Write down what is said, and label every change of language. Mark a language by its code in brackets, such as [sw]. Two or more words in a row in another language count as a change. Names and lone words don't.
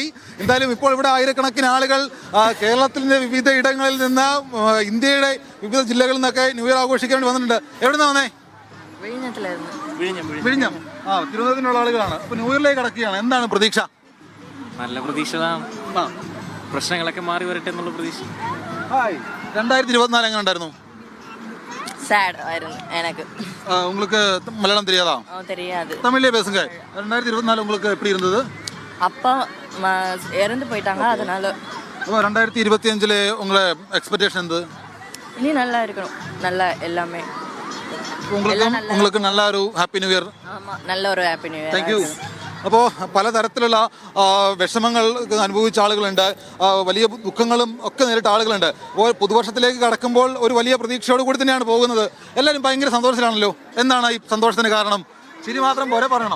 [ml] എന്തായാലും ഇപ്പോൾ ഇവിടെ ആയിരക്കണക്കിന് ആളുകൾ കേരളത്തിൻ്റെ വിവിധ ഇടങ്ങളിൽ നിന്ന് ഇന്ത്യയുടെ വിവിധ ജില്ലകളിൽ നിന്നൊക്കെ [en] new year [ml] ആഘോഷിക്കാൻ വേണ്ടി വന്നിട്ടുണ്ട്. എവിടെ നിന്നാ വന്നേ? വിഴിഞ്ഞം. തിരുവനന്തപുരത്തിനുള്ള ആളുകളാണ്. അപ്പോൾ ന്യൂ ഇയറിലേക്ക് കടക്കുകയാണ്. എന്താണ് പ്രതീക്ഷ? നല്ല പ്രതീക്ഷ. പ്രശ്നങ്ങളൊക്കെ മാറി വരട്ടെ എന്നുള്ള പ്രതീക്ഷ. 2024 എങ്ങനെ ഉണ്ടായിരുന്നു? [ta] சாட் ஆயிருது எனக்கு. உங்களுக்கு மலையாளம் தெரியாதா? தெரியாது. தமிழ்லயே பேசுங்க. 2024 உங்களுக்கு எப்படி இருந்தது? அப்பா இறந்து போயிட்டாங்க, அதனால. அப்போ 2025 உங்களோட எக்ஸ்பெக்டேஷன் എന്ത്? ഇനി நல்லா இருக்கணும், நல்லா எல்லாமே. உங்களுக்கு நல்ல ஒரு [en] happy new year. [ta] ஆமா, நல்ல ஒரு [en] happy new year. thank you. [ml] അപ്പോൾ പലതരത്തിലുള്ള വിഷമങ്ങൾ അനുഭവിച്ച ആളുകളുണ്ട്, വലിയ ദുഃഖങ്ങളും ഒക്കെ നേരിട്ട ആളുകളുണ്ട്. അപ്പോൾ പുതുവർഷത്തിലേക്ക് കടക്കുമ്പോൾ ഒരു വലിയ പ്രതീക്ഷയോട് കൂടി തന്നെയാണ് പോകുന്നത്. എല്ലാവരും ഭയങ്കര സന്തോഷത്തിലാണല്ലോ. എന്താണ് ഈ സന്തോഷത്തിന് കാരണം? ചിരി മാത്രം പോരെ പറയണം.